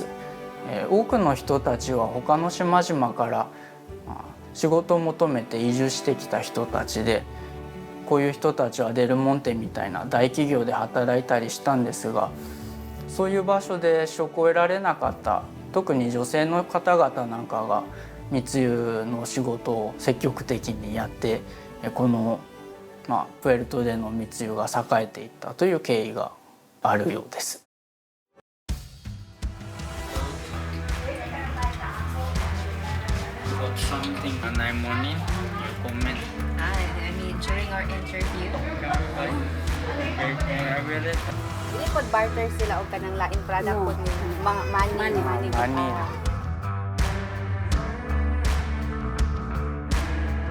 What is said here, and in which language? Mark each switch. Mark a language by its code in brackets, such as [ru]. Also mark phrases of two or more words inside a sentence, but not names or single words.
[ja] 多くの人たちは他の島々から仕事を求めて移住してきた人たちで、こういう人たちはデルモンテみたいな大企業で働いたりしたんですが、そういう場所で職を得られなかった、特に女性の方々なんかが密輸の仕事を積極的にやって、この、プエルトでの密輸が栄えていったという経緯があるようです。 [ceb] Dili pod barter sila og kanang lain product pod mga money.